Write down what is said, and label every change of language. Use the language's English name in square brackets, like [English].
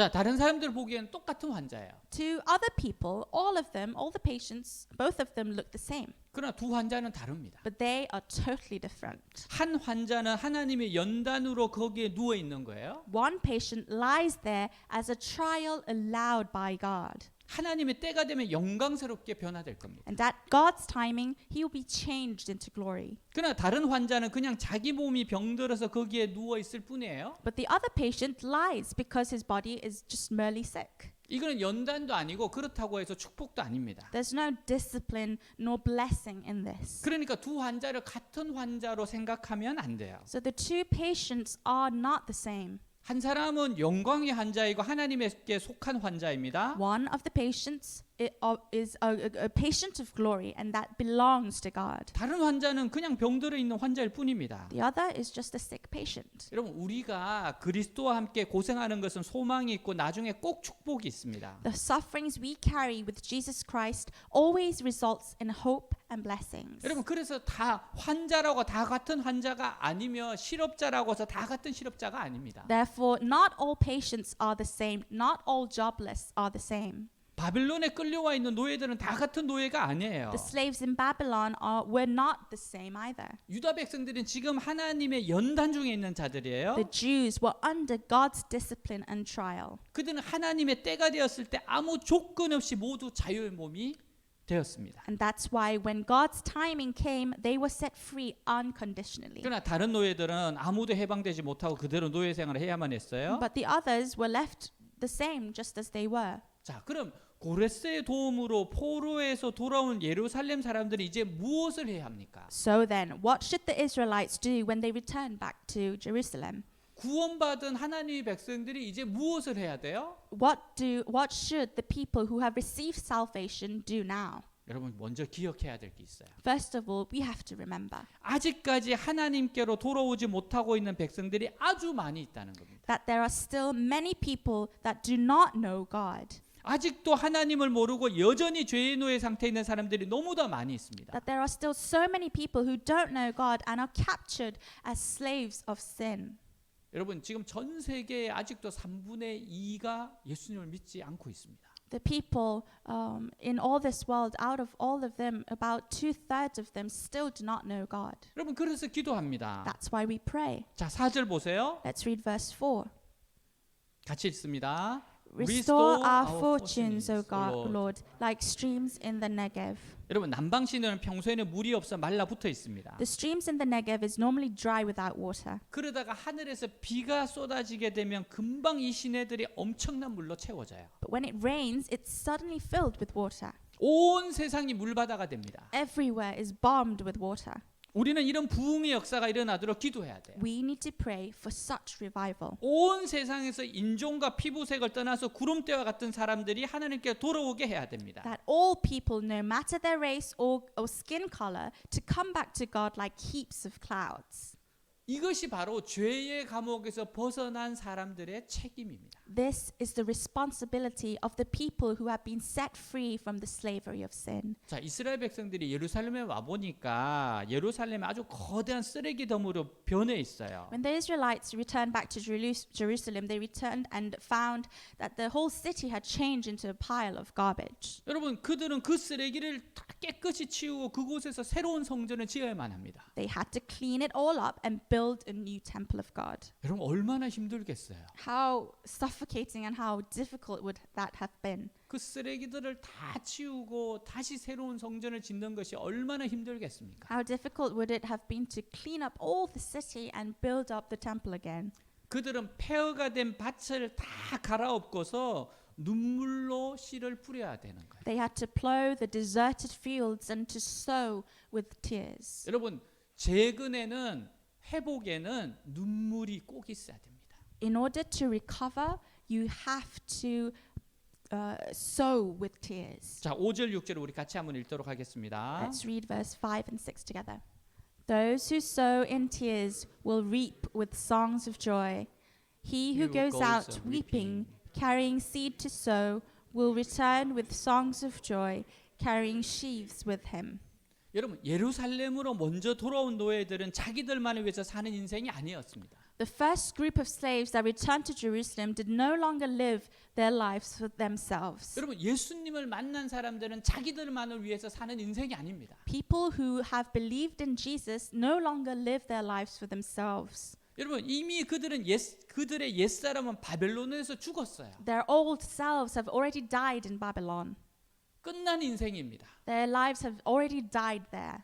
[Korean] 자, 다른 사람들 보기엔 똑같은 환자예요. [English] To other people, all of them, all the patients, both of them look the same. [Korean] 그러나 두 환자는 다릅니다. [English] But they are totally different. [Korean] 한 환자는 하나님의 연단으로 거기에 누워 있는 거예요. [English] One patient lies there as a trial allowed by God. [Korean] 하나님의 때가 되면 영광스럽게 변화될 겁니다. [English] And at God's timing, he will be changed into glory. [Korean] 그러나 다른 환자는 그냥 자기 몸이 병들어서 거기에 누워 있을 뿐이에요. [English] But the other patient lies because his body is just merely sick. [Korean] 이거는 연단도 아니고 그렇다고 해서 축복도 아닙니다. [English] There's no discipline nor blessing in this. [Korean] 그러니까 두 환자를 같은 환자로 생각하면 안 돼요. [English] So the two patients are not the same. [Korean] 한 사람은 영광의 환자이고 하나님께 속한 환자입니다. [English] One of the patients is a patient of glory, and that belongs to God. [Korean] 다른 환자는 그냥 병들어 있는 환자일 뿐입니다. [English] The other is just a sick patient. [Korean] 여러분 우리가 그리스도와 함께 고생하는 것은 소망이 있고 나중에 꼭 축복이 있습니다. [English] The sufferings we carry with Jesus Christ always results in hope and blessings. [Korean] 여러분 그래서 다 환자라고 다 같은 환자가 아니며 실업자라고 해서 다 같은 실업자가 아닙니다. [English] Therefore, not all patients are the same. Not all jobless are the same. [Korean] 바빌론에 끌려와 있는 노예들은 다 같은 노예가 아니에요. [English] The slaves in Babylon were not the same either. [Korean] 유다 백성들은 지금 하나님의 연단 중에 있는 자들이에요. [English] The Jews were under God's discipline and trial. [Korean] 그들은 하나님의 때가 되었을 때 아무 조건 없이 모두 자유의 몸이 되었습니다. [English] And that's why when God's timing came, they were set free unconditionally. [Korean] 그러나 다른 노예들은 아무도 해방되지 못하고 그대로 노예 생활을 해야만 했어요. [English] But the others were left the same just as they were. [Korean] 자, 그럼 고레스의 도움으로 포로에서 돌아온 예루살렘 사람들이 이제 무엇을 해야 합니까? [English] So then, what should the Israelites do when they return back to Jerusalem? [Korean] 구원받은 하나님의 백성들이 이제 무엇을 해야 돼요? [English] What should the people who have received salvation do now? [Korean] 여러분 먼저 기억해야 될 게 있어요. [English] First of all, we have to remember [Korean] 아직까지 하나님께로 돌아오지 못하고 있는 백성들이 아주 많이 있다는 겁니다. [English] that there are still many people that do not know God. [Korean] 아직도 하나님을 모르고 여전히 죄의 노예 상태에 있는 사람들이 너무나 많이 있습니다. [English] That there are still so many people who don't know God and are captured as slaves of sin. [Korean] 여러분 지금 전 세계에 아직도 3분의 2가 예수님을 믿지 않고 있습니다. [English] The people in all this world, out of all of them, about 2/3 of them still do not know God. [Korean] 여러분 그래서 기도합니다. [English] That's why we pray. [Korean] 자, 4절 보세요. [English] Let's read verse 4. [Korean] 같이 읽습니다. [English] Restore our fortunes, O God, Lord, like streams in the Negev. [Korean] 여러분 남방 시내는 평소에는 물이 없어 말라붙어 있습니다. [English] The streams in the Negev is normally dry without water. [Korean] 그러다가 하늘에서 비가 쏟아지게 되면 금방 이 시내들이 엄청난 물로 채워져요. [English] But when it rains, it's suddenly filled with water. [Korean] 온 세상이 물바다가 됩니다. [English] Everywhere is bombed with water. [Korean] 우리는 이런 부흥의 역사가 일어나도록 기도해야 돼요. [English] We need to pray for such revival. [Korean] 온 세상에서 인종과 피부색을 떠나서 구름대와 같은 사람들이 하나님께 돌아오게 해야 됩니다. [English] That all people, no matter their race or skin color, to come back to God like heaps of clouds. [Korean] 이것이 바로 죄의 감옥에서 벗어난 사람들의 책임입니다. [English] This is the responsibility of the people who have been set free from the slavery of sin. [Korean] 자, 이스라엘 백성들이 예루살렘에 와 보니까 예루살렘이 아주 거대한 쓰레기 덤으로 변해 있어요. [English] When the Israelites returned back to Jerusalem, they returned and found that the whole city had changed into a pile of garbage. [Korean] 여러분, 그들은 그 쓰레기를 다 깨끗이 치우고 그곳에서 새로운 성전을 지어야만 합니다. [English] They had to clean it all up and build a new temple of God. [Korean] 여러분, 얼마나 힘들겠어요. [English] How suffocating and how difficult would that have been? [Korean] 그 쓰레기들을 다 치우고 다시 새로운 성전을 짓는 것이 얼마나 힘들겠습니까? [English] How difficult would it have been to clean up all the city and build up the temple again? [Korean] 그들은 폐허가 된 밭을 다 갈아엎고서 눈물로 씨를 뿌려야 되는 거예요. [English] They had to plow the deserted fields and to sow with tears. [Korean] 여러분, 재근에는 회복에는 눈물이 꼭 있어야 됩니다. [English] In order to recover, you have to sow with tears. [Korean] 자, 5절 6절 우리 같이 한번 읽도록 하겠습니다. [English] Let's read verse 5 and 6 together. Those who sow in tears will reap with songs of joy. He who goes out weeping, carrying seed to sow, will return with songs of joy, carrying sheaves with him. [Korean] 여러분, 예루살렘으로 먼저 돌아온 노예들은 자기들만을 위해서 사는 인생이 아니었습니다. [English] The first group of slaves that returned to Jerusalem did no longer live their lives for themselves. [Korean] 여러분, 예수님을 만난 사람들은 자기들만을 위해서 사는 인생이 아닙니다. [English] People who have believed in Jesus no longer live their lives for themselves. [Korean] 여러분, 이미 그들의 옛사람은 바벨론에서 죽었어요. [English] Their old selves have already died in Babylon. [Korean] 끝난 인생입니다. [English] Their lives have already died there.